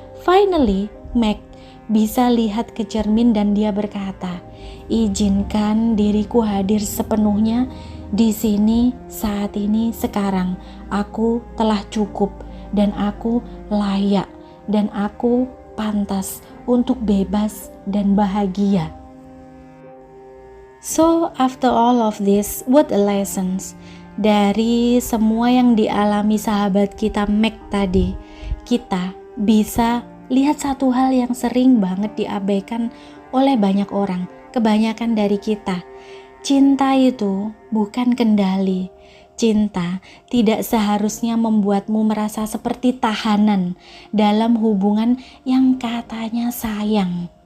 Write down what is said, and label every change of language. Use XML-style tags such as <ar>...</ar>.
<id>Finally, Meg bisa lihat ke cermin dan dia berkata, izinkan diriku hadir sepenuhnya di sini, saat ini, sekarang. Aku telah cukup dan aku layak. Dan aku pantas untuk bebas dan bahagia.</id> <en>So after all of this, what a lessons.</en> <id>Dari semua yang dialami sahabat kita Meg tadi, kita bisa lihat satu hal yang sering banget diabaikan oleh banyak orang, kebanyakan dari kita. Cinta itu bukan kendali. Cinta tidak seharusnya membuatmu merasa seperti tahanan dalam hubungan yang katanya sayang.</id>